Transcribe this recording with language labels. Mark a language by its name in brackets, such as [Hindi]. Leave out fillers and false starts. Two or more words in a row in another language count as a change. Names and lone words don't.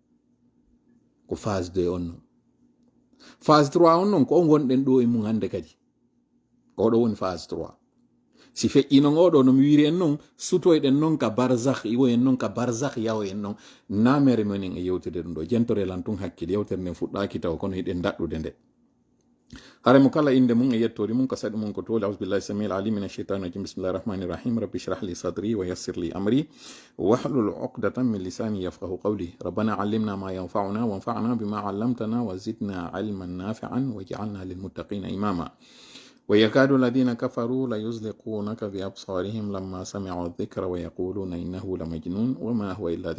[Fula] ko phase 2 on non phase 3 on non ko o gonɗen ɗo e mum hande kadi ko ɗo woni phase 3 si feƴƴino oɗo no mi wiri en noon sutoyɗen noon ka barzakh iwo en noon ka barzakh yawo en noon namere menen e yewtede ɗum ɗo jentore lan tun hakkille yewtere nden fuɗɗaki taw kono hiɗen daɗɗude nde hare mo kala inde mum e yettori mum ko saɗi mum ko toli [Arabic] أعوذ بالله السميع العليم من الشيطان الرجيم بسم الله الرحمن الرحيم رب اشرح لي صدري ويسر لي أمري واحلل عقدة من لساني يفقهوا قولي ربنا علمنا ما ينفعنا وانفعنا بما علمتنا وزدنا علما نافعا واجعلنا لل المتقين إماما ويكاد الذين كفروا ليزلقونك بأبصارهم لما سمعوا الذكر ويقولون إنه لمجنون وما هو إلا